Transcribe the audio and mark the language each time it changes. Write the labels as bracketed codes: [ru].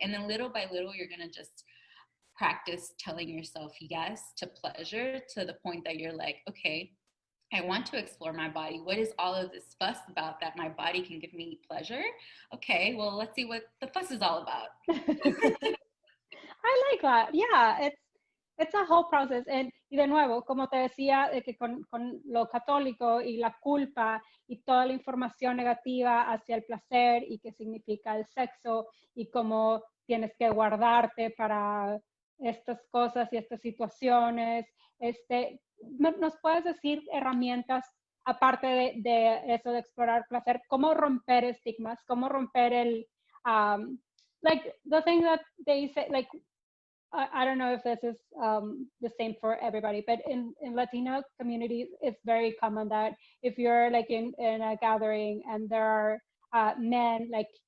[en] And then little by little, you're going to just practice telling yourself yes to pleasure, to the point that you're like, okay, I want to explore my body. What is all of this fuss about that my body can give me pleasure? Okay, well, let's see what the fuss is all about. I like that. Yeah, it's a whole process. [es] Y de nuevo, como te decía, de que con lo católico y la culpa y toda la información negativa hacia el placer y qué significa el sexo y cómo tienes que guardarte para estas cosas y estas situaciones, ¿nos puedes decir herramientas aparte de eso de explorar placer? ¿Cómo romper estigmas? ¿Cómo romper [en] like the thing that they say, like, I don't know if this is the same for everybody, but in Latino communities, it's very common that if you're like in a gathering and there are men like